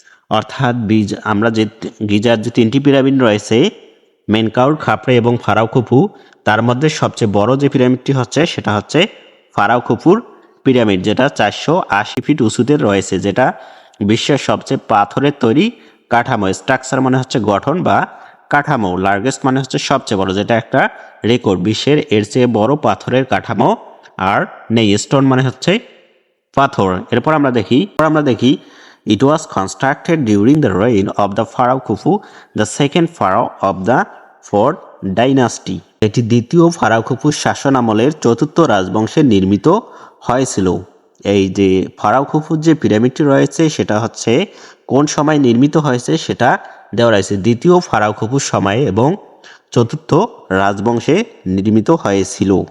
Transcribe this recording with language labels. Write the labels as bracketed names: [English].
[Bangla] অর্থাৎ আমরা যে গিজার যে 3টি পিরামিড রয়েছে, মেনকাউর, খাফরে এবং ফারাও খুফু, তার মধ্যে সবচেয়ে বড় যে পিরামিডটি হচ্ছে সেটা হচ্ছে ফারাও খুফুর পিরামিড, যেটা 480 ফিট উঁচুতে রয়েছে, যেটা বিশ্বের সবচেয়ে পাথরের তৈরি কাঠামো। স্ট্রাকচার মানে হচ্ছে গঠন বা কাঠামো, লার্জেস্ট মানে হচ্ছে সবচেয়ে বড়, যেটা একটা রেকর্ড, বিশ্বের এর চেয়ে বড় পাথরের কাঠামো আর নেই। স্টোন মানে হচ্ছে পাথর। এরপর আমরা দেখি [English] it was constructed during the reign of the Pharaoh Khufu, the second pharaoh of the fourth dynasty. [Bangla] এটি দ্বিতীয় ফারাও খুফুর শাসন আমলের 4র্থ রাজবংশে নির্মিত হয়েছিল। এই যে ফারাও খুফুর যে পিরামিডটি রয়েছে সেটা হচ্ছে কোন সময় নির্মিত হয়েছে সেটা দেওয়া রয়েছে, দ্বিতীয় ফারাও খুফুর সময়ে এবং 4র্থ রাজবংশে নির্মিত হয়েছিল।